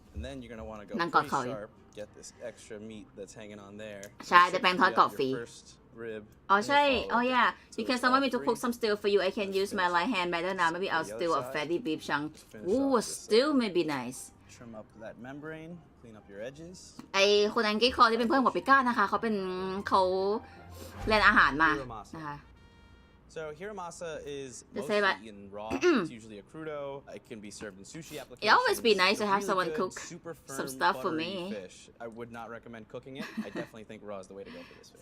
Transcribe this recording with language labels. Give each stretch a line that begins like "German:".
English: And then you're going to want to go pretty sharp, get this extra meat that's hanging on there.
Thai: ใช่แต่แป้งทอดกรอบฟรี
English: First rib.
Thai: อ๋อใช่
English: oh yeah because someone me to cook some stew for you I can use my right hand better now maybe I'll stew a fatty beef chunk ooh stew may be nice Trim up that membrane, clean up your edges.
Thai: ไอคนอังกฤษคอที่เป็นเพื่อนของPapigaนะคะเขาเรียนอาหารมานะคะ
English: So hiramasa is mostly eaten raw. It's usually a crudo. It can be served in sushi applications. It always be nice to have someone cook some stuff for me. Fish. I would not recommend cooking it. I definitely think raw is the way to go for this fish.